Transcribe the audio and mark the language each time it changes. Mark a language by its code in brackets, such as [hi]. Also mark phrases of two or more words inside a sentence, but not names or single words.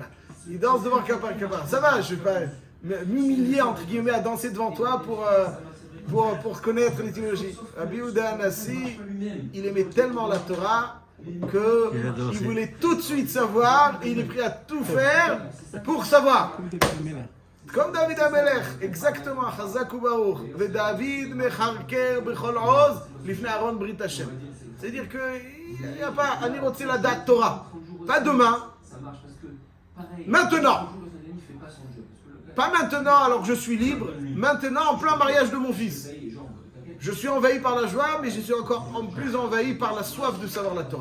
[fr] Il danse devant Bar Kapara. Ça va, je vais pas m'humilier, entre guillemets, à danser devant toi pour connaître l'étymologie. Rabbi Yehuda Hanassi, il aimait tellement la Torah qu'il voulait tout de suite savoir et il est prêt à tout faire pour savoir. Comme David Amelech, exactement. [he] חזק וברוך. ודוד מכרכר בכל עז לפני ארון ברית ה. [fr] C'est-à-dire qu'il n'y a pas [he] אני רוצה לדעת תורה. [fr] Pas demain. Maintenant. Pas maintenant alors que je suis libre, maintenant en plein mariage de mon fils. Je suis envahi par la joie, mais je suis encore en plus envahi par la soif de savoir la Torah.